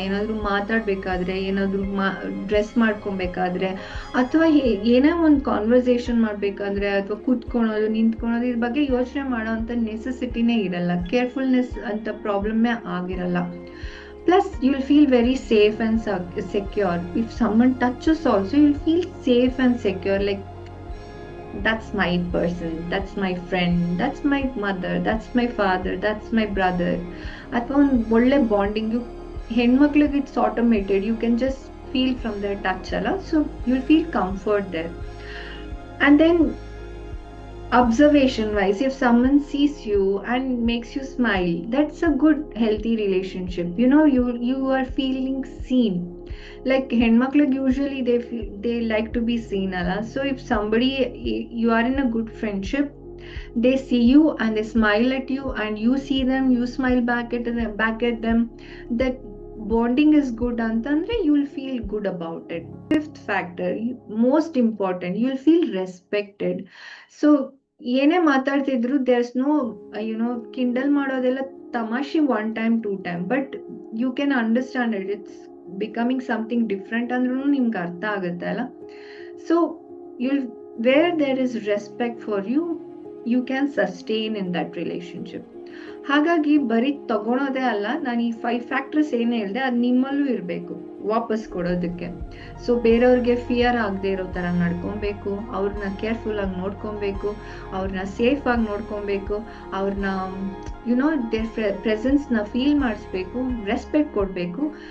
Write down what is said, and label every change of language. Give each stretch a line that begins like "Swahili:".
Kannada: ಏನಾದ್ರು ಮಾತಾಡ್ಬೇಕಾದ್ರೆ, ಏನಾದ್ರು ಡ್ರೆಸ್ ಮಾಡ್ಕೊಬೇಕಾದ್ರೆ, ಅಥವಾ ಏನೇ ಒಂದು ಕಾನ್ವರ್ಸೇಷನ್ ಮಾಡ್ಬೇಕಾದ್ರೆ, ಅಥವಾ ಕೂತ್ಕೊಳೋದು ನಿಂತ್ಕೊಳೋದು, ಇದ್ರ ಬಗ್ಗೆ ಯೋಚನೆ ಮಾಡೋ ಅಂತ ನೆಸೆಸಿಟಿನೇ ಇರಲ್ಲ. ಕೇರ್ಫುಲ್ನೆಸ್ ಅಂತ ಪ್ರಾಬ್ಲಮ್ಮೇ ಆಗಿರಲ್ಲ.
English: Plus you will feel very safe and secure. If someone touches also you will feel safe and secure. Like that's my person, that's my friend, that's my mother, that's my father, that's my brother.
Kannada: ಅಥವಾ ಒಂದು ಒಳ್ಳೆ bonding.
English: ಹೆಣ್ಮಕ್ಳಿಗೆ it's automated, you can just feel from the touch ಅಲ್ಲ. So you will feel comfort there. And then observation wise, if someone sees you and makes you smile, that's a good healthy relationship. You are feeling seen. Like ಹೆಣ್ಮಕ್ಳಿಗೆ usually they like to be seen ಅಲ್ಲ. So if somebody, you are in a good friendship, they see you and they smile at you and you see them, you smile back at them, that bonding is good ಅಂತಂದ್ರೆ you'll feel good about it. Fifth factor, most important, you'll feel respected. So
Kannada: ಏನೇ ಮಾತಾಡ್ತಿದ್ರು
English: there's no
Kannada: Kindle ಮಾಡೋದೆಲ್ಲ ತಮಾಷೆ
English: one time two time, but you can understand it, it's becoming something different
Kannada: ಅಂದ್ರೂ ನಿಮ್ಗೆ ಅರ್ಥ ಆಗುತ್ತೆ ಅಲ್ಲ.
English: So you'll where there is respect for you, you can sustain in that relationship.
Kannada: ಹಾಗಾಗಿ ಬರೀ ತಗೊಳೋದೇ ಅಲ್ಲ, ನಾನು ಈ 5 ಫ್ಯಾಕ್ಟರ್ಸ್ ಏನೇ ಹೇಳಿದೆ ಅದು ನಿಮ್ಮಲ್ಲೂ ಇರಬೇಕು ವಾಪಸ್ ಕೊಡೋದಕ್ಕೆ. ಸೊ ಬೇರೆಯವ್ರಿಗೆ ಫಿಯರ್ ಆಗದೆ ಇರೋ ಥರ ನಡ್ಕೊಬೇಕು, ಅವ್ರನ್ನ ಕೇರ್ಫುಲ್ ಆಗಿ ನೋಡ್ಕೊಬೇಕು, ಅವ್ರನ್ನ ಸೇಫ್ ಆಗಿ ನೋಡ್ಕೊಬೇಕು, ಅವ್ರನ್ನ ದೇರ್ ಪ್ರೆಸೆನ್ಸ್ನ ಫೀಲ್ ಮಾಡಿಸ್ಬೇಕು, ರೆಸ್ಪೆಕ್ಟ್ ಕೊಡಬೇಕು.